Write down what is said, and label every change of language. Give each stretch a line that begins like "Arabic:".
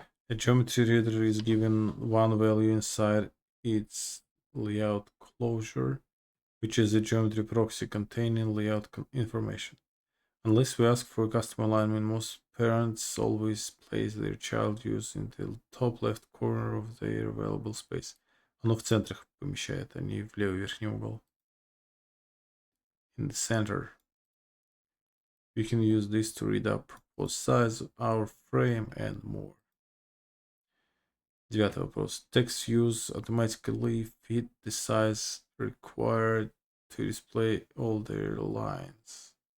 English: A geometry reader is given one value inside its layout closure, which is a geometry proxy containing layout information. Unless we ask for a custom alignment, most parents always place their child views in the top left corner of their available space.
Russian: Оно в центрах помещает, а не в левый верхний угол.
English: In the center. We can use this to read our proposed size, our frame, and more.
Russian: 9 вопрос.
English: Text views automatically fit the size required to display all their lines.